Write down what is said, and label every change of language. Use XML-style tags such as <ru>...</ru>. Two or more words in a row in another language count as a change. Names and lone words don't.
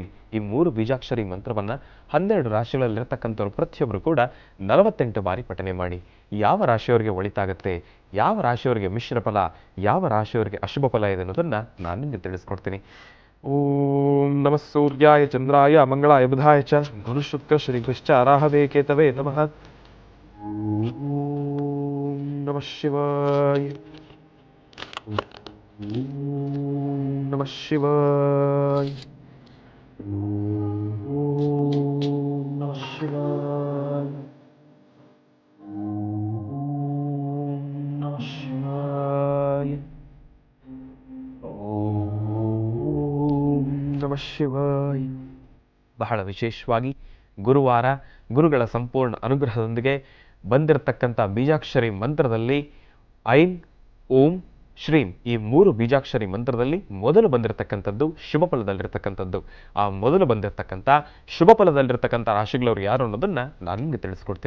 <kn>ಈ 3 ಬೀಜಾಕ್ಷರಿ ಮಂತ್ರವನ್ನು 12 ರಾಶಿಗಳಲ್ಲಿರತಕ್ಕಂಥವ್ರು ಪ್ರತಿಯೊಬ್ಬರು ಕೂಡ 48 ಬಾರಿ ಪಠನೆ ಮಾಡಿ. ಯಾವ ರಾಶಿಯವರಿಗೆ ಒಳಿತಾಗುತ್ತೆ, ಯಾವ ರಾಶಿಯವರಿಗೆ ಮಿಶ್ರ ಫಲ, ಯಾವ ರಾಶಿಯವರಿಗೆ ಅಶುಭ ಫಲ ಇದೆ ಅನ್ನೋದನ್ನು ನಾನು ನಿಮಗೆ ತಿಳಿಸ್ಕೊಡ್ತೀನಿ.</kn> <sa>ಓಂ ನಮಃ ಸೂರ್ಯಾಯ ಚಂದ್ರಾಯ ಮಂಗಳಾಯ ಬುಧಾಯ ಚ ಗುರು ಶುಕ್ರ ಶ್ರೀಕೃಶ್ಚ ರಾಹವೇ ಕೇತವೇ ನಮಃ. ಓಂ ನಮಃ ಶಿವಾಯ, ಓಂ ನಮಃ ಶಿವಾಯ, ಓಂ ನಮಃ ಶಿವಾಯ, ಓಂ ನಮಃ ಶಿವಾಯ, ಓಂ ನಮಃ ಶಿವಾಯ.</sa> <kn>ಬಹಳ ವಿಶೇಷವಾಗಿ ಗುರುವಾರ ಗುರುಗಳ ಸಂಪೂರ್ಣ ಅನುಗ್ರಹದೊಂದಿಗೆ ಬಂದಿರತಕ್ಕಂಥ ಬೀಜಾಕ್ಷರಿ ಮಂತ್ರದಲ್ಲಿ</kn> <sa>ಐಂ ಓಂ ಶ್ರೀಂ</sa> <kn>ಈ 3 ಬೀಜಾಕ್ಷರಿ ಮಂತ್ರದಲ್ಲಿ ಮೊದಲು ಬಂದಿರತಕ್ಕಂಥದ್ದು ಶುಭ ಫಲದಲ್ಲಿರ್ತಕ್ಕಂಥದ್ದು. ಆ ಮೊದಲು ಬಂದಿರತಕ್ಕಂಥ ಶುಭ ಫಲದಲ್ಲಿರ್ತಕ್ಕಂಥ ರಾಶಿಗಳವರು ಯಾರು ಅನ್ನೋದನ್ನು ನಾನು ನಿಮಗೆ ತಿಳಿಸ್ಕೊಡ್ತೀನಿ.</kn>